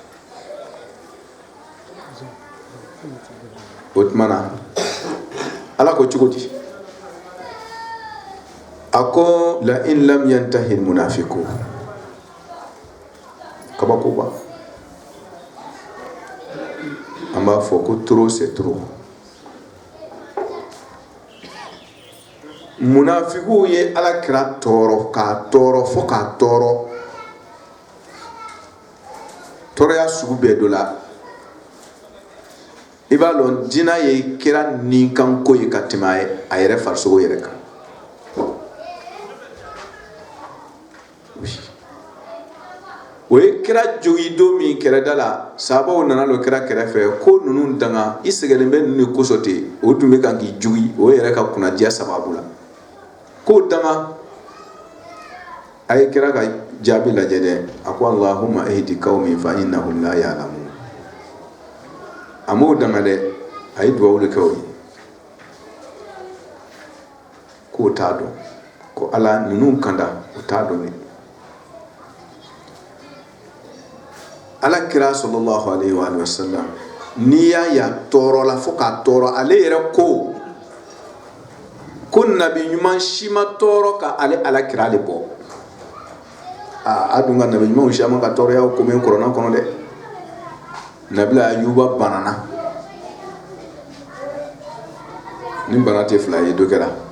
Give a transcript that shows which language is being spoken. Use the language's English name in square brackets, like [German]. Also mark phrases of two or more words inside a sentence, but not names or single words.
[Bambara] O tuma na Ala ko cogo di? A ko [Arabic] لئن لم ينته المنافقون, [Bambara] kabakoba. An b'a fɔ ko [French] trop c'est trop. [Bambara] Munafiqu ye alakira tɔɔrɔ k'a tɔɔrɔ fo k'a tɔɔrɔ. Tɔɔrɔya sugu bɛɛ dɔ la. I b'a dɔn diinɛ ye kira nin kan ko ye ka tɛmɛ a yɛrɛ farisogo yɛrɛ kan. O ye kira jogi don min kɛrɛda la, sahabaw nana lɔ kira kɛrɛfɛ ko ninnu danga i sɛgɛnnen bɛ ninnu de kosɔn ten, o tun bɛ kan k'i jogi, o yɛrɛ ka kunnadiya sababu la. Ko danga a ye kira ka jaabi lajɛ dɛ, a ko [Arabic] اللهم اهد قومي فإنهم لا يعلمون. [Bambara] A m'o danga dɛ, a ye duwawu de kɛ o ye k'o t'a dɔn, ko Ala ninnu kanda o t'a dɔn dɛ. Alakira [Arabic] صلى الله عليه وسلم [Bambara] n'i y'a ye a tɔɔrɔ la fo k'a tɔɔrɔ, ale yɛrɛ ko nabi ɲuman si ma tɔɔrɔ ka ale alakira de bɔ. A dun ka nabi ɲumanw si ma ka tɔɔrɔya ko min Kuranɛ kɔnɔ dɛ. Nabila Ayuba banana, ni bana tɛ fila ye, dɔ kɛra.